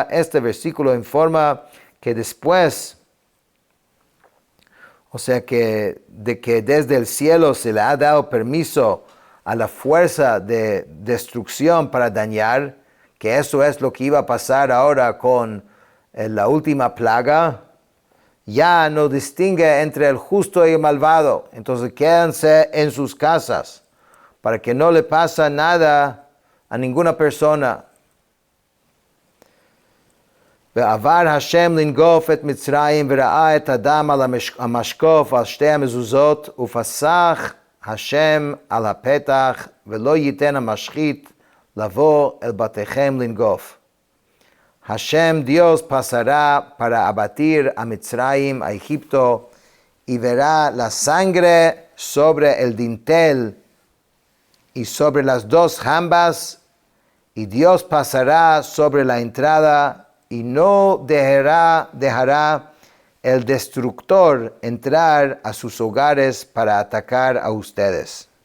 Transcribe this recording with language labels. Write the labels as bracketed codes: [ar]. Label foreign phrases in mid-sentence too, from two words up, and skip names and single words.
[es] Este versículo informa que después, o sea que desde el cielo se le ha dado permiso a la fuerza de destrucción para dañar, que eso es lo que iba a pasar ahora con la última plaga. Ya no distingue entre el justo y el malvado. Entonces quédense en sus casas para que no le pase nada a ninguna persona. [he] ועבר השם לנגוף את מצרים וראה את הדם על המשקוף על 2 המזוזות ופסח השם על הפתח ולא ייתן המשחית לבוא אל בתיכם לנגוף. [es] Hashem, Dios, pasará para abatir a Mitzrayim, a Egipto, y verá la sangre sobre el dintel y sobre las dos jambas, y Dios pasará sobre la entrada y no dejará el destructor entrar a sus hogares para atacar a ustedes.